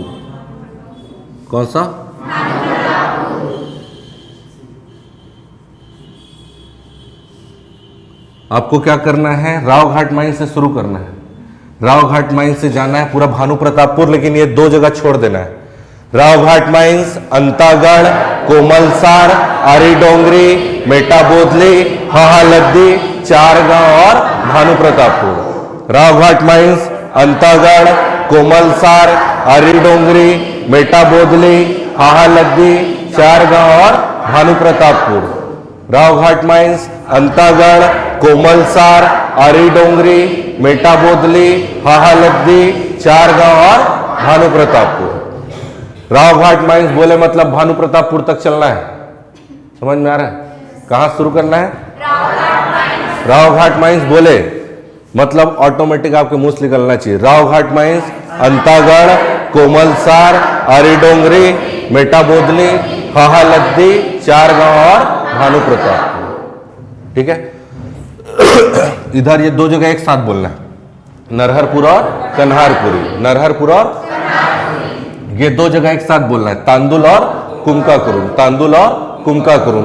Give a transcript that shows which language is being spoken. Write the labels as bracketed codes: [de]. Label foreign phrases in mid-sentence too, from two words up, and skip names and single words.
[hi] कौन सा? आपको क्या करना है? राव घाट माइन से शुरू करना है। राव घाट माइंस से जाना है पूरा भानु प्रतापपुर, लेकिन ये दो जगह छोड़ देना है। राव घाट माइंस, अंतागढ़, कोमलसार, आरी डोंगरी, मेटा बोदली, हाहालद्दी, चार गांव और भानु प्रतापपुर। राव घाट माइंस, अंतागढ़, कोमलसार, आरी डोंगरी, मेटा बोदली, हाहालद्दी, चार गांव और भानु प्रतापपुर। राव घाट माइंस, अंतागढ़, कोमलसार, आरी डोंगरी, मेटा बोदली, हाहालद्दी, चार गांव और भानु प्रतापपुर। राव घाट माइंस बोले मतलब भानु प्रतापपुर तक चलना है। समझ में आ रहा है? कहां शुरू करना है? राव घाट माइंस बोले मतलब ऑटोमेटिक आपके मुंह से निकलना चाहिए। राव घाट माइंस, अंतागढ़, कोमलसार, आरी डोंगरी, मेटा बोदली, हाहालद्दी, चार गांव और भानु प्रतापपुर। ठीक है। इधर ये दो जगह एक साथ बोलना है, नरहरपुर और कन्हारपुरी। नरहरपुर और ये दो जगह एक साथ बोलना है, तांदुल और कुमका कुरुम। तांदुल और कुमका कुरुम।